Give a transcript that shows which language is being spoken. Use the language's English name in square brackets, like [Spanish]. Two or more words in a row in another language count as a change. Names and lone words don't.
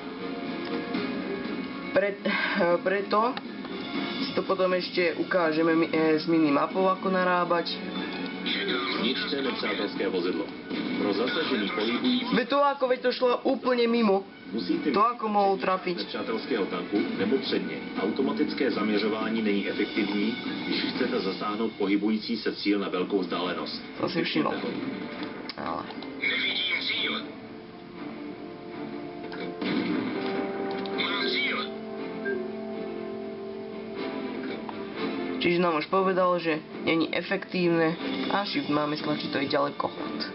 [Slovak] Preto si to potom ešte ukážeme s minimapou, ako narábať. [Czech] Zničte nepřátelské vozidlo. Pro zasažení pohybující [Slovak] Veď to šlo úplne mimo. [Czech] musíte [Slovak] To ako mohol trafiť. [Czech] nepřátelského tanku nebo předně. Automatické zaměřování není efektivní, když chcete zasáhnout pohybující se cíl na velkou vzdálenost. [Slovak] To si všimol. [Czech] Vypněte ho. Ale. Nevidím cíl. Mám cíl. [Slovak] Čiže nám už povedal, že není efektívne a shift máme stlačiť, to je ďalekohľad.